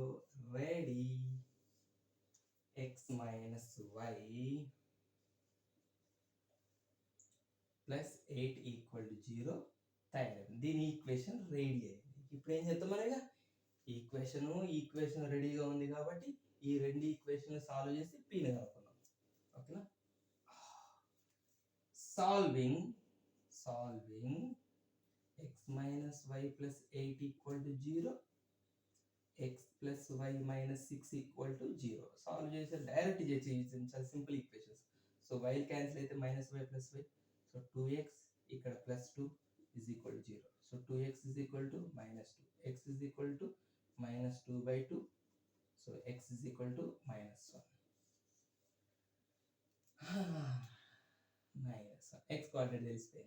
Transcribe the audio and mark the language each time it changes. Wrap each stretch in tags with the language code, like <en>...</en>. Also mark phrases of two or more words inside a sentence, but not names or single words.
<te>రెడీ. x - y + 8 = 0 తయారైంది. దీని ఈక్వేషన్ రెడీ అయింది. ఇప్పుడు ఏం చేద్దాం మనగా? ఈక్వేషన్ రెడీగా ఉంది కాబట్టి ఈ రెండు ఈక్వేషన్ సాల్వ్ చేసి పీని కనుక్కుందాం. ఓకేనా? సాల్వింగ్ x - y + 8 = 0, x + y - 6 = 0. సాల్వ్ చేసి డైరెక్ట్ చేసి చాలా</te> <en>simple equations.</en> <te>సో y క్యాన్సిల్ అయితే -y + y. సో 2x ఇక్కడ +2 = 0. సో 2x = -2, x = -2/2. సో x = -1. x కోఆర్డినేట్ తెలిసిపోయింది.</te>